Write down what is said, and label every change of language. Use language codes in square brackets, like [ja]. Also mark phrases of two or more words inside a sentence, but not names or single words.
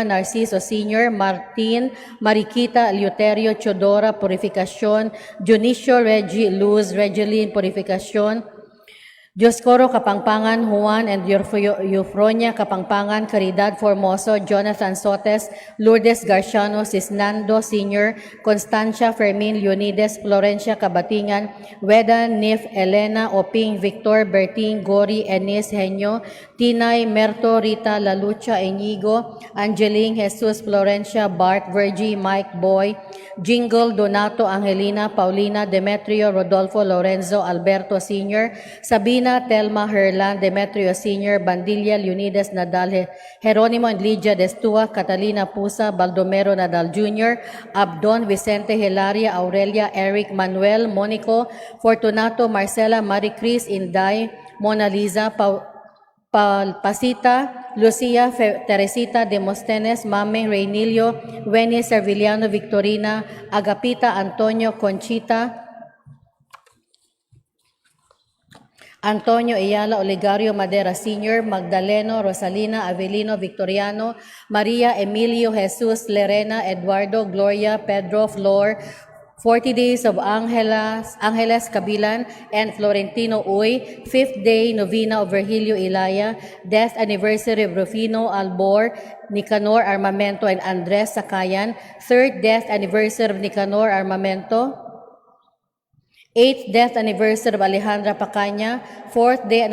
[en] Narciso Sr., Martin, Mariquita, Eleuterio, Chodora, Purificacion, Dionisio, Reggie, Luz, Regeline, Purificacion, Dioscoro Kapangpangan, Juan and Eufronia Kapangpangan, Caridad Formoso, Jonathan Sotes, Lourdes Garciano, Cisnando Sr., Constancia Fermin, Leonides, Florencia Kabatingan, Weda, Nif, Elena, Oping, Victor, Bertin, Gori, Enis, Henyo, Tinay, Merto, Rita, Lalucha, Inigo, Angeline, Jesus, Florencia, Bart, Virgie, Mike, Boy, Jingle, Donato, Angelina, Paulina, Demetrio, Rodolfo, Lorenzo, Alberto Sr., Sabina, Telma, Herlan, Demetrio Sr., Bandilla, Leonidas Nadal, Jeronimo and Lydia Destua, Catalina Pusa, Baldomero Nadal Jr., Abdon, Vicente, Hilaria, Aurelia, Eric, Manuel, Monico, Fortunato, Marcela, Maricris, Inday, Mona Lisa, Pasita, Lucia, Teresita, Demosthenes, Mame, Reynilio, Wenny, Serviliano, Victorina, Agapita, Antonio, Conchita, Antonio Ayala, Olegario Madera Sr., Magdaleno, Rosalina, Avelino, Victoriano, Maria, Emilio, Jesus, Lerena, Eduardo, Gloria, Pedro, Flor, 40 Days of Angeles Kabilan, and Florentino Uy, 5th Day Novena of Virgilio Ilaya, Death Anniversary of Rufino Albor, Nicanor Armamento, and Andres Sakayan, 3rd Death Anniversary of Nicanor Armamento, 8th Death Anniversary of Alejandra Pacanya, 4th